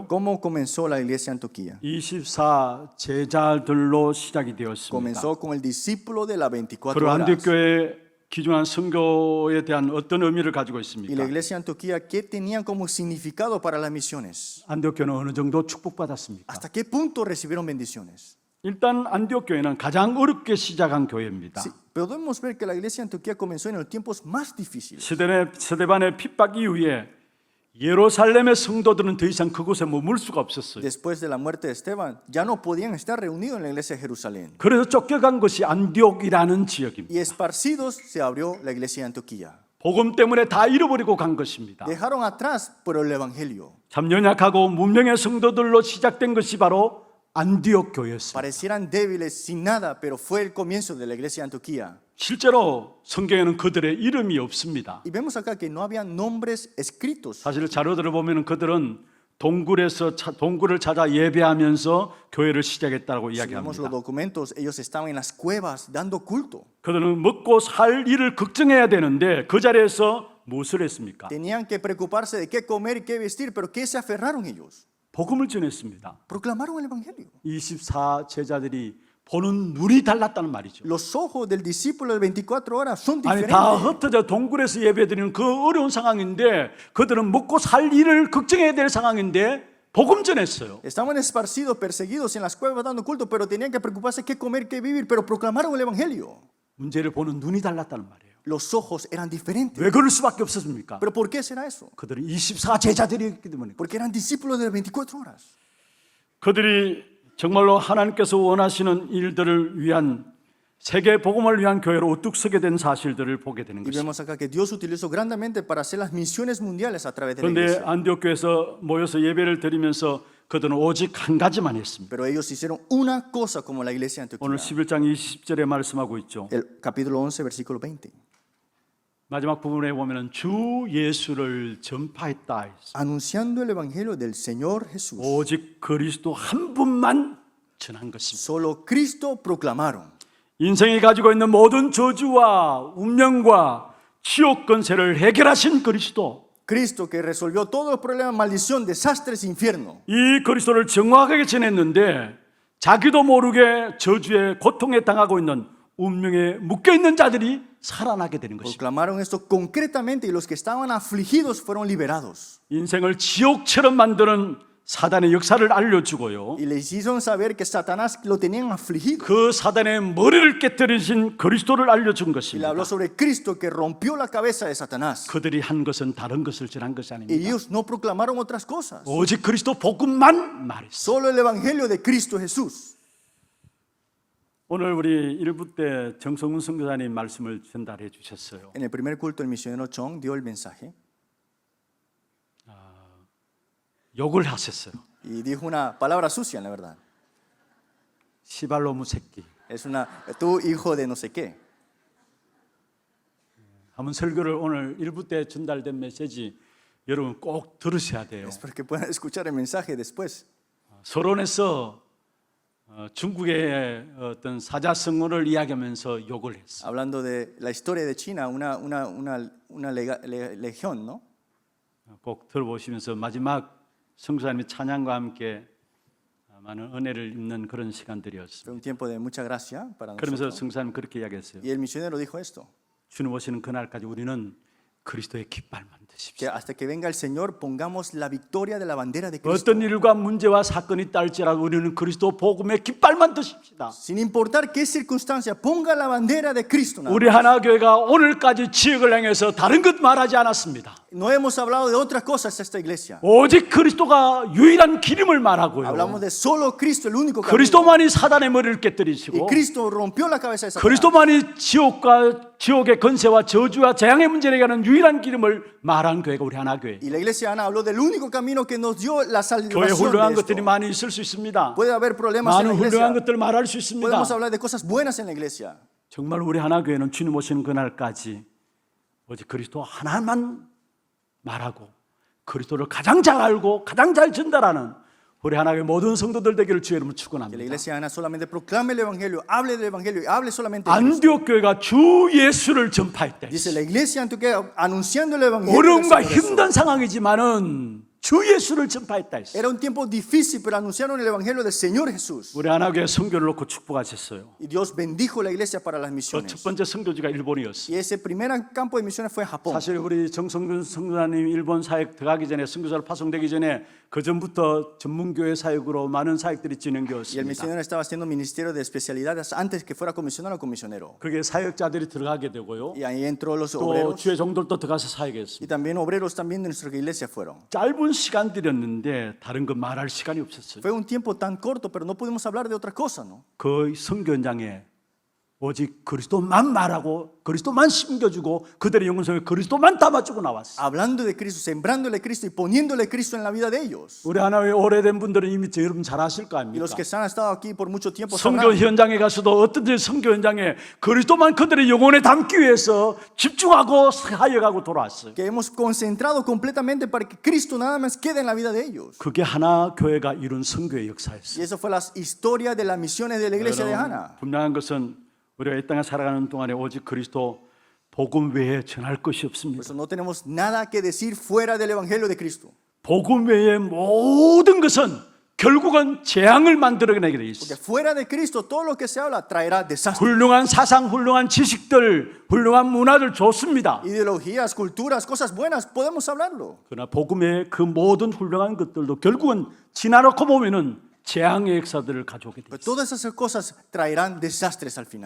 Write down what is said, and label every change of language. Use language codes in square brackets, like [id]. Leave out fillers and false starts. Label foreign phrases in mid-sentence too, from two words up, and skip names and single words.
[es] ¿Cómo comenzó la iglesia de Antioquía? [ko] 24 제자들로 시작이 되었습니다. [es] Comenzó con el discípulo de las 24 [ko] 그리고 안디옥 [es] horas. [ko] 교회의 기중한 선교에 대한 어떤 의미를 가지고 [es] Y la [ko] 있습니까? [es] iglesia de Antioquía, ¿qué tenían como significado para las misiones? [ko] 안디옥 교회는 어느 정도 축복받았습니까? [es] ¿Hasta qué punto recibieron bendiciones? [ko] 일단 안디옥 교회는 가장 어렵게 시작한 교회입니다. [es] Sí, podemos ver que la iglesia de Antioquía comenzó en los tiempos más difíciles. [ko] 스데반의 핍박 이후에 예루살렘의 성도들은 더 이상 그곳에 머물 수가 없었어요. [es] Después de la muerte de Esteban, ya no podían estar reunidos en la iglesia de Jerusalén. [ko] 그래서 쫓겨간 것이 안디옥이라는 지역입니다. [es] Y esparcidos se abrió la iglesia de Antioquía. [ko] 복음 때문에 다 잃어버리고 간 것입니다. [es] Dejaron atrás por el evangelio. [ko] 참 연약하고 문명의 성도들로 시작된 것이 바로 안디옥 교회였습니다. [es] Parecieran débiles sin nada, pero fue el comienzo de la iglesia de Antioquía. [ko] 실제로 성경에는 그들의 이름이 없습니다. [es] Y vemos acá que no había nombres escritos. [ko] 사실 자료들을 보면 그들은 동굴을 찾아 예배하면서 교회를 시작했다고 [es] Si vemos los [ko] 이야기합니다. [es] documentos, ellos estaban en las cuevas dando culto. [ko] 그들은 먹고 살 일을 걱정해야 되는데 그 자리에서 무엇을 했습니까? [es] Tenían que preocuparse de qué comer y qué vestir, pero ¿qué se aferraron ellos? [ko] 복음을 전했습니다. [es] Proclamaron el evangelio. [ko] 24 제자들이 보는 눈이 달랐다는 말이죠. [es] Los ojos del discípulo de 24 horas son [ko] 아니 다 [es] diferentes. [ko] 흩어져 동굴에서 예배드리는 그 어려운 상황인데 그들은 먹고 살 일을 걱정해야 될 상황인데 복음 전했어요. [es] Estaban esparcidos, perseguidos en las cuevas dando culto, pero tenían que preocuparse qué comer, qué vivir, pero proclamaron el evangelio. [ko] 문제를 보는 눈이 달랐다는 말이에요. [es] Los ojos eran diferentes. [ko] 왜 그럴 수밖에 없었습니까? [es] ¿Pero por qué será eso? [ko] 그들은 24 제자들이었기 때문에. [es] Porque eran discípulos de las 24 horas. [ko] 그들이 정말로 하나님께서 원하시는 일들을 위한 세계 복음을 위한 교회로 우뚝 서게 된 사실들을 보게 되는 [es] Y [ko] 것입니다. [es] vemos acá que Dios utilizó grandemente para hacer las misiones mundiales a través de la [ko] 그런데 [es] iglesia. [ko] 안디옥 교회에서 모여서 예배를 드리면서 그들은 오직 한 가지만 했습니다. [es] Pero ellos hicieron una cosa como la iglesia de [ko] 오늘 [es] Antioquía. [ko] 11장 20절에 말씀하고 있죠. [es] El capítulo 11, versículo 20. [ko] 마지막 부분에 보면은 주 예수를 전파했다 했어요. [es] Anunciando el evangelio del Señor Jesús. [ko] 오직 그리스도 한 분만 전한 것입니다. [es] Solo Cristo proclamaron. [ko] 인생이 가지고 있는 모든 저주와 운명과 지옥 권세를 해결하신 그리스도, [es] Cristo que resolvió todos los problemas, maldición, desastres, infierno. [ko] 이 그리스도를 정확하게 전했는데 자기도 모르게 저주에 고통에 당하고 있는 운명에 묶여 있는 자들이 살아나게 되는 것입니다. [es] Proclamaron esto concretamente y los que estaban afligidos fueron liberados. [ko] 인생을 지옥처럼 만드는 사단의 역사를 알려주고요. [es] Y les hicieron saber que Satanás lo tenían afligido. [ko] 그 사단의 머리를 깨뜨리신 그리스도를 알려준 [es] Y le [ko] 것입니다. [es] habló sobre Cristo que rompió la cabeza de Satanás. [ko] 그들이 한 것은 다른 것을 전한 것이 [es] Y [ko] 아닙니다. [es] ellos no proclamaron otras cosas. [ko] 오직 그리스도 복음만 말했어요. [es] Solo el evangelio de Cristo Jesús. [ko] 오늘 우리 1부 때 정성훈 선교사님 말씀을 전달해 주셨어요. [es] En el primer culto el misionero Chong dio el mensaje [ko] 욕을 하셨어요. [es] y dijo una palabra sucia, la verdad. [ko] 시발로무 새끼. [es] Es tu hijo de no sé qué. [ko] 한번 설교를 오늘 1부 때 전달된 메시지 여러분 꼭 들으셔야 돼요. [es] Es porque puedan escuchar el mensaje después. [ko] 서론에서 중국의 어떤 사자성어를 이야기하면서 욕을 했어요. [es] Hablando de la historia de China, una legión, ¿no? [ko] 꼭 들어보시면서 마지막 성수사님의 찬양과 함께 많은 은혜를 입는 그런 시간들이었습니다. [es] Fue un tiempo de mucha gracia para [ko] 그러면서 [es] nosotros. [ko] 성수사님 그렇게 이야기했어요. [es] Y el misionero dijo esto. [ko] 주님 오시는 그날까지 우리는 그리스도의 깃발만 드십시오. [es] Que hasta que venga el Señor pongamos la victoria de la bandera de Cristo. [ko] 어떤 일과 문제와 사건이 딸지라도 우리는 그리스도 복음의 깃발만 드십시다. [es] Sin importar qué circunstancia, ponga la bandera de Cristo. nada más. [ko] 우리 하나교회가 오늘까지 지역을 행해서 다른 것 말하지 않았습니다. [es] No hemos hablado de otras cosas esta iglesia. [ko] 오직 그리스도가 유일한 기름을 말하고요. [es] Hablamos de solo Cristo, el único camino. [ko] 그리스도만이 사단의 머리를 [es] Y [ko] 깨뜨리시고 [es] Cristo rompió la cabeza de Satanás. [ko] 그리스도만이 지옥의 건세와 저주와 재앙의 문제를 해결하는 유일한 기름을 말한 교회가 우리 하나교회. [es] Y la iglesia Ana habló del único camino que nos dio la [ko] 교회 [es] salvación [ko] 훌륭한 [es] de [ko] 것들이 [es] esto. [ko] 많이 있을 수 있습니다. [es] Puede haber problemas en la [ko] 많은 훌륭한 [es] iglesia. [ko] 것들 말할 수 있습니다. [es] Podemos hablar de cosas buenas en la iglesia. [ko] 정말 우리 하나교회는 주님 오시는 그날까지 오직 그리스도 하나만 말하고 그리스도를 가장 잘 알고 가장 잘 전달하는 우리 하나교회 모든 성도들 되기를 주의 이름으로 [es] Que la [ko] 축원합니다. [es] iglesia Ana solamente proclame el evangelio, hable del evangelio y hable solamente de Cristo. [ko] 안디옥 교회가 주 예수를 전파할 때 [es] Dice la iglesia Antioquía anunciando el evangelio. del [ko] 어려움과 [es] Señor Jesús. [ko] 힘든 상황이지만은 주 예수를 전파했다 했어요. [es] Era un tiempo difícil, pero anunciaron el evangelio del Señor Jesús. [ko] 우리 하나교회 선교를 놓고 축복하셨어요. [es] Y Dios bendijo la iglesia para las [ko] 그 첫 [es] misiones. [ko] 번째 선교지가 일본이었어요. [es] Y ese primer campo de misiones fue en Japón. [ko] 사실 우리 정성근 선교사님 일본 사역 들어가기 전에 선교사로 파송되기 전에 그 전부터 전문교회 사역으로 많은 사역들이 [es] Y el [ko] 진행되었습니다. [es] misionero estaba haciendo ministerio de especialidades antes que fuera comisionado o comisionero. [ko] 그게 사역자들이 들어가게 되고요. [es] Y ahí entró los [ko] 또 [es] obreros. [ko] 주의 종들도 들어가서 사역했습니다. [es] Y también obreros también de nuestra iglesia fueron. [ko] 짧은 시간들이었는데 다른 거 말할 시간이 없었어요. [es] Fue un tiempo tan corto, pero no pudimos hablar de otra cosa, ¿no? [ko] 그 선교 현장에 오직 그리스도만 말하고 그리스도만 심겨주고 그들의 영혼 속에 그리스도만 담아주고 나왔어요. [es] Hablando de Cristo, sembrándole Cristo y poniéndole Cristo en la vida de ellos. [ko] 우리 하나의 오래된 분들은 이미 여러분 잘 아실 거 [es] Y [ko] 아닙니까? [es] los que han estado aquí por mucho tiempo [ko] 선교 [es] sabrán [ko] 현장에 가서도 어떤 선교 현장에 그리스도만 그들의 영혼에 담기 위해서 집중하고 사역하고 돌아왔어요. [es] que hemos concentrado completamente para que Cristo nada más quede en la vida de ellos. [ko] 그게 하나 교회가 이룬 선교의 역사였어요. [es] Y eso fue la historia de las misiones de la iglesia de Hannah. [ko] 분명한 것은 우리가 이 땅에 살아가는 동안에 오직 그리스도 복음 외에 전할 것이 [es] Por [ko] 없습니다. [es] eso no tenemos nada que decir fuera del evangelio de Cristo. [ko] 복음 외의 모든 것은 결국은 재앙을 만들어내게 돼 [es] Porque [ko] 있어요. [es] fuera de Cristo todo lo que se habla traerá desastre. [ko] 훌륭한 사상, 훌륭한 지식들, 훌륭한 문화들 좋습니다. [es] Ideologías, culturas, cosas buenas, podemos hablarlo. [ko] 그러나 복음의 그 모든 훌륭한 것들도 결국은 지나놓고 보면은 재앙의 역사들을 가져오게 돼 [es] Pero [ko] 있어요. [es] todas esas cosas traerán desastres al final.